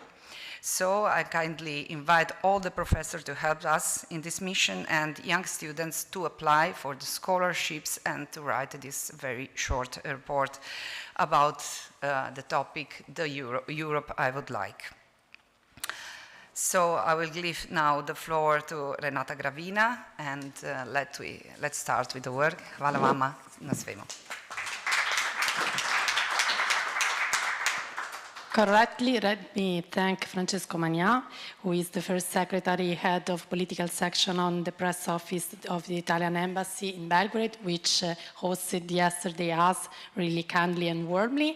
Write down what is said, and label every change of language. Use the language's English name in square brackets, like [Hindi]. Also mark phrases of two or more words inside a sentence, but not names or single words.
[English] So I kindly invite all the professors to help us in this mission and young students to apply for the scholarships and to write this very short report about the topic, the Europe I would like. So I will give now the floor to Renata Gravina and let's start with the work. [Serbian] Hvala vama na svemu. [English] Correctly, let me thank Francesco Magna, who is the first secretary head of political section on the press office of the Italian embassy in Belgrade, which hosted yesterday us really kindly and warmly.